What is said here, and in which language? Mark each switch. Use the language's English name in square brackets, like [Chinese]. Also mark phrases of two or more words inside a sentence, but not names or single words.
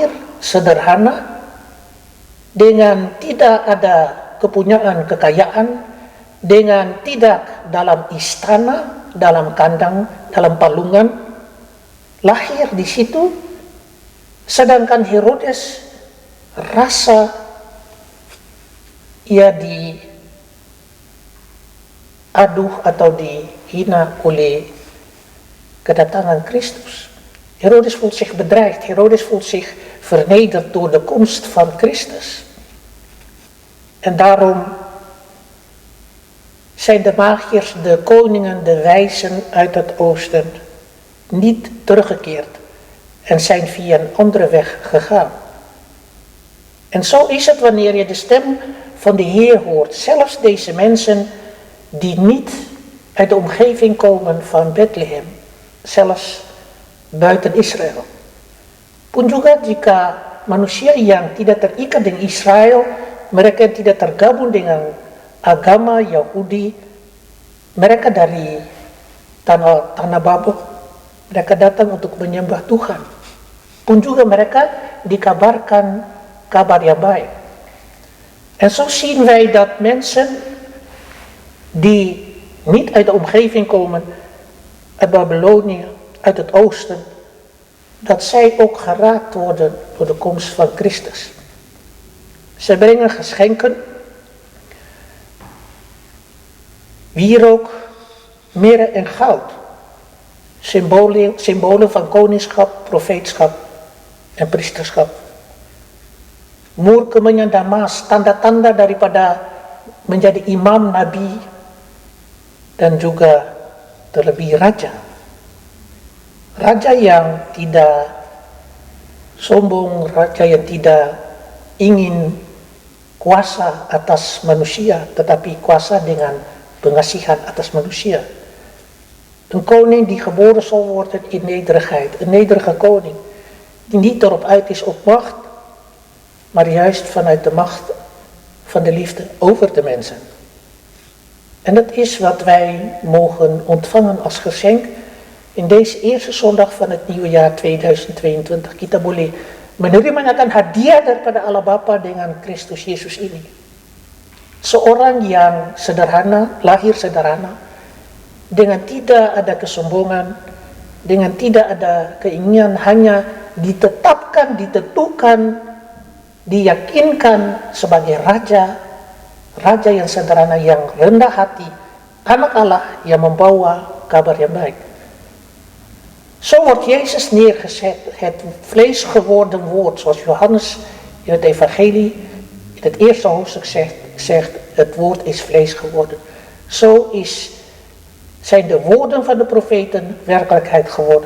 [Indonesian] sederhana dengan tidak ada kepunyaan kekayaan, dengan tidak dalam istana, dalam kandang, dalam palungan, lahir di situ, sedangkan Herodes rasa ia diaduh atau dihina oleh kedatangan Christus. [Dutch] Herodes voelt zich bedreigd, Herodes voelt zich vernederd door de komst van Christus. En daarom zijn de magiërs, de koningen, de wijzen uit het oosten niet teruggekeerd en zijn via een andere weg gegaan. En zo is het wanneer je de stem van de Heer hoort. Zelfs deze mensen die niet uit de omgeving komen van Bethlehem, zelfs buiten Israël. [Indonesian] Pun juga jika manusia yang tidak terikat dengan Israel, mereka yang tidak tergabung dengan agama Yahudi, mereka dari tanah Babel, mereka datang untuk menyembah Tuhan. Pun juga mereka dikabarkan kabar yang baik. [Dutch] En zo zien wij dat mensen die niet uit de omgeving komen, uit Babylonië, uit het oosten, dat zij ook geraakt worden door de komst van Christus. Ze brengen geschenken, wierook, mirre en goud, symbolen van koningschap, profeetschap en priesterschap. [Indonesian] Murkemen damas, tanda-tanda daripada menjadi imam nabi dan juga terlebih raja. Raja yang tidak sombong, raja yang tidak ingin kuasa atas manusia, tetapi kuasa dengan pengasihan atas manusia. [Dutch] Een koning die geboren zal worden in nederigheid, een nederige koning. die niet erop uit is op macht, maar juist vanuit de macht van de liefde over de mensen. En dat is wat wij mogen ontvangen als geschenk in deze eerste zondag van het nieuwe jaar 2022. [Indonesian] Kita boleh menerima hadiah daripada Allah Bapa dengan Kristus Yesus ini. Seorang yang sederhana, lahir sederhana, dengan tidak ada kesombongan, dengan tidak ada keinginan, hanya ditetapkan, ditentukan, diyakinkan sebagai raja yang sederhana, yang rendah hati, anak Allah yang membawa kabar yang baik. [Dutch] Zo wordt Jezus neergezet, het vlees geworden woord, zoals Johannes in het evangelie, in het eerste hoofdstuk zegt, het woord is vlees geworden. Zo zijn de woorden van de profeten werkelijkheid geworden.